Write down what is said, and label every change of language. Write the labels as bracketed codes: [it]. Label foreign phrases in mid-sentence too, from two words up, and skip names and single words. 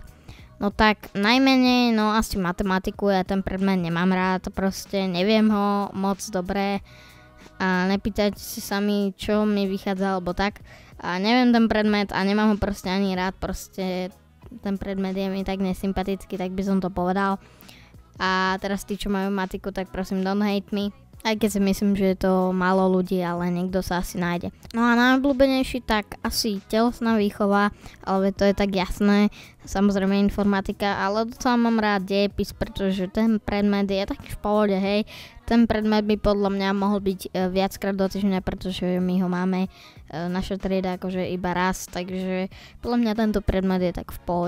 [sk] No tak najmenej, no asi matematiku, ja ten predmet nemám rád, proste neviem ho moc dobre a nepýtajte si sami, čo mi vychádza alebo tak. A neviem ten predmet a nemám ho proste ani rád, proste ten predmet je mi tak nesympatický, tak by som to povedal. A teraz tí, čo majú matiku, tak prosím [en] don't hate me. [sk] Aj keď si myslím, že je to málo ľudí, ale niekto sa asi nájde. No a najobľúbenejší tak asi telesná výchova, ale to je tak jasné, samozrejme informatika, ale docela mám rád dejepis, pretože ten predmet je taký v pohode, hej. Ten predmet by podľa mňa mohol byť viackrát do týždňa, pretože my ho máme naša trieda akože iba raz, takže podľa mňa tento predmet je tak v pohode.